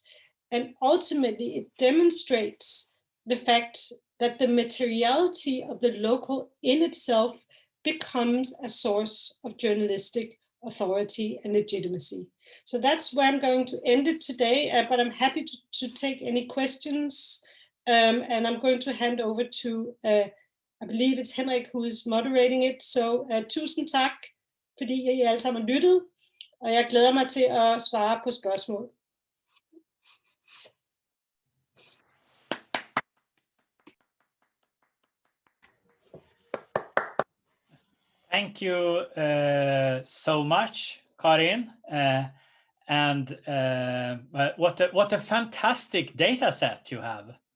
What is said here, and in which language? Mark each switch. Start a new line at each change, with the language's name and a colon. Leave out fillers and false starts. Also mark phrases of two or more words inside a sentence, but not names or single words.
English: And ultimately, it demonstrates the fact that the materiality of the local in itself becomes a source of journalistic authority and legitimacy. So that's where I'm going to end it today, but I'm happy to take any questions. And I'm going to hand over to, I believe it's Henrik who is moderating it.
Danish: So tusind tak, fordi I alle sammen lyttede, og jeg glæder mig til at svare på spørgsmål.
English: Thank you so much, Karin. And what a fantastic data set you have.